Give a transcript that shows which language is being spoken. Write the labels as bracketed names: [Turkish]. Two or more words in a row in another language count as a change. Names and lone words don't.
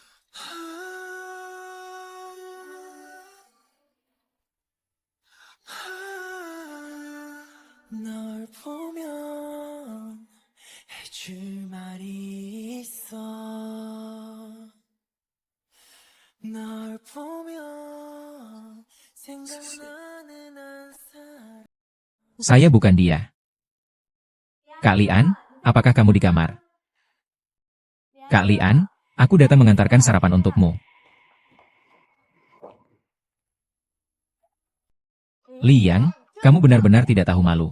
[Korean] 널 보면 해줄 말이 있어. 널 보면 생각나는 한 사람. [Indonesian] Saya bukan dia. Kak Lian, apakah kamu di kamar? Kak Lian, aku datang mengantarkan sarapan untukmu. Lian, kamu benar-benar tidak tahu malu.